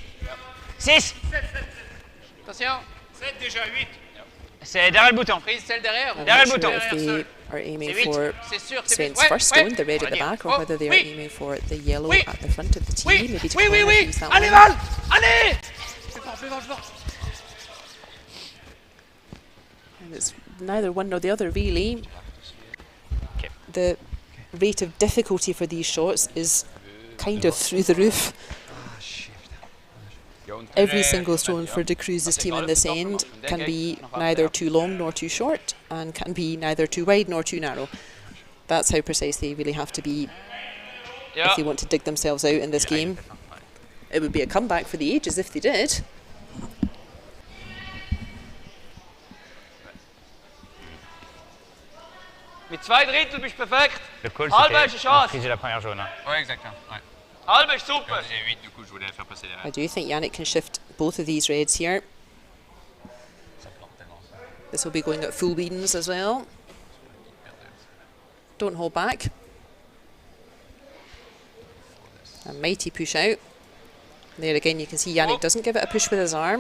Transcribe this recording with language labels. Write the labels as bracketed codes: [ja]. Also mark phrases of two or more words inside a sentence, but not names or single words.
[fr] C'est derrière le bouton. Derrière le bouton. [en] If they are aiming for Sven's first stone, the red at the back, or whether they are aiming for the yellow at the front of the tee, maybe to use that one. And it's neither one nor the other really. The rate of difficulty for these shots is kind of through the roof. Every single stone for de Cruz's team in this end can be neither too long nor too short, and can be neither too wide nor too narrow. That's how precise they really have to be if they want to dig themselves out in this game. It would be a comeback for the ages if they did. [de] Mit 2/3 bist du perfekt. [fr] Le call, [de] Halbe ist eine Chance. [fr] c'était la première jaune. Ouais, exactement. Ouais. [de] Halbe ist super. [fr] J'ai 8, du coup, je voulais la faire passer derrière. [en] I do think Yannick can shift both of these reds here. This will be going at full beans as well. Don't hold back. A mighty push out. There again you can see Yannick doesn't give it a push with his arm.